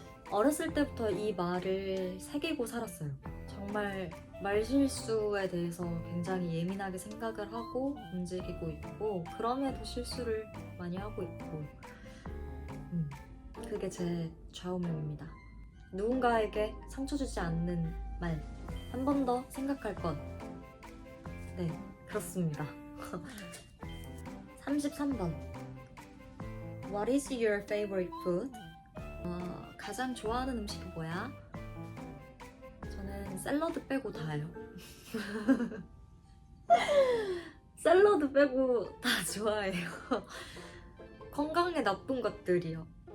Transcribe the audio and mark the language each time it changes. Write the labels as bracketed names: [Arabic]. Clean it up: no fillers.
[Korean] 어렸을 때부터 이 말을 새기고 살았어요. 정말 말실수에 대해서 굉장히 예민하게 생각을 하고 움직이고 있고 그럼에도 실수를 많이 하고 있고 그게 제 좌우명입니다. 누군가에게 상처 주지 않는 말, 한 번 더 생각할 것. 네, 그렇습니다. 33번. [English] What is your favorite food? [Korean] 가장 좋아하는 음식이 뭐야? 저는 샐러드 빼고 다요. 샐러드 빼고 다 좋아해요. 건강에 나쁜 것들이요.